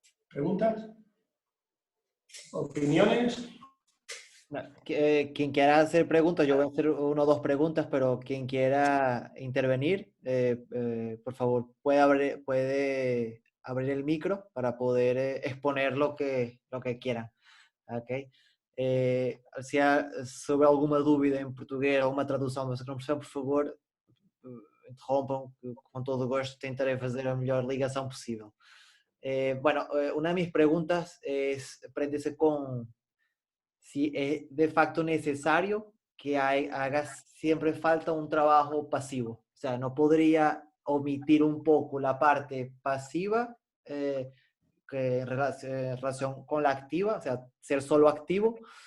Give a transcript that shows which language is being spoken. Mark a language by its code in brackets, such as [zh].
[es] ¿Preguntas? ¿Opiniones? Quien quiera hacer preguntas, yo voy a hacer una o dos preguntas, pero quien quiera intervenir, por favor, puede abrir el micro para poder exponer lo que quieran. Okay? [pt] Se houver alguma dúvida em português ou uma tradução da conversão, por favor, interrompam, que com todo o gosto tentaré fazer a melhor ligação possível. [es] Bueno, una de mis preguntas es, prendese con si es de facto necesario que haga siempre falta un trabajo pasivo. O sea, no podría omitir un poco la parte pasiva que en relación con la activa, o sea, ser solo activo.